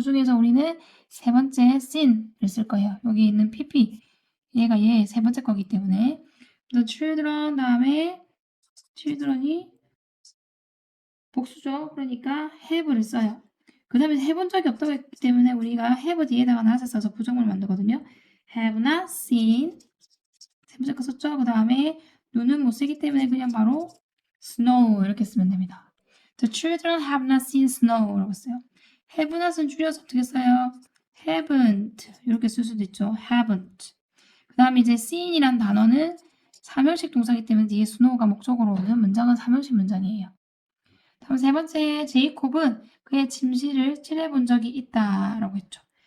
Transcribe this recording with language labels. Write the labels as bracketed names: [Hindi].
[Korean] 그 중에서 우리는 세 번째 seen을 쓸 거예요. 여기 있는 pp 얘가 얘 세 번째 거기 때문에 [English] the children [Korean] 다음에 children이 복수죠. 그러니까 [English] have [Korean] 를 써요. 그 다음에 해본 적이 없다고 했기 때문에 우리가 have 뒤에다가 not을 써서 부정을 만들거든요. [English] have not seen [Korean] 세 번째 거 썼죠. 그 다음에 눈은 못 쓰기 때문에 그냥 바로 snow 이렇게 쓰면 됩니다. [English] The children have not seen snow [Korean] 라고 써요. have not은 줄여서 어떻게 써요? haven't 이렇게 쓸 수도 있죠. [English] haven't. [Korean] 그 다음에 이제 seen이란 단어는 3형식 동사이기 때문에 뒤에 snow가 목적으로 오는 문장은 3형식 문장이에요. 다음 세 번째, 제이콥은 그의 침실을 칠해본 적이 있다라고 했죠.